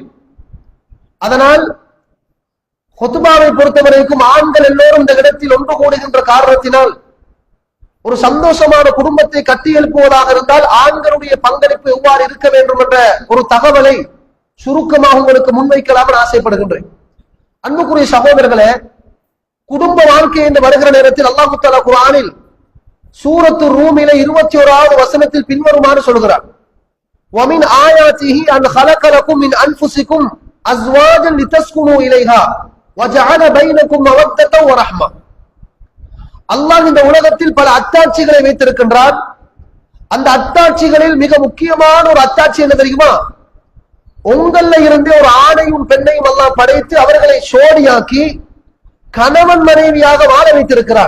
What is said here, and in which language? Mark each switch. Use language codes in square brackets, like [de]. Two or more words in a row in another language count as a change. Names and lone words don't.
[ta] அதனால் குத்துபாவை பொறுத்தவரைக்கும் ஆண்கள் எல்லோரும் இந்த இடத்தில் ஒன்று கூடுகின்ற காரணத்தினால் ஒரு சந்தோஷமான குடும்பத்தை கட்டி எழுப்புவதாக இருந்தால் ஆண்களுடைய பங்களிப்பு எவ்வாறு இருக்க வேண்டும் என்ற ஒரு தகவலை சுருக்கமாக உங்களுக்கு முன்வைக்கலாம் என ஆசைப்படுகின்றேன். அன்புக்குரிய சகோதரர்களே, குடும்ப வாழ்க்கை என்று வருகிற நேரத்தில் [ar] الله تعالى [ta] குர்ஆனில் சூரத்து ரூமிலே 21வது வசனத்தில் பின்வருமாறு சொல்கிறார்: [ar] وَمِنْ آيَاتِهِ أَنْ خَلَقَ لَكُم مِّنْ أَنفُسِكُمْ أَزْوَاجًا لِتَسْكُنُوا إِلَيْهَا وَجَعَلَ بَيْنَكُمْ مَوَدَّةً وَرَحْمَةً. [ta] அல்லாஹ் இந்த உலகத்தில் பல அத்தாட்சிகளை வைத்திருக்கின்றார். அந்த அத்தாட்சிகளில் மிக முக்கியமான ஒரு அத்தாட்சி என்ன தெரியுமா? உங்கள்ல இருந்து ஒரு ஆணையும் பெண்ணையும் அல்லாஹ் படைத்து அவர்களை சோடியாக்கி கணவன் மனைவியாக வாழ வைத்திருக்கிறார்.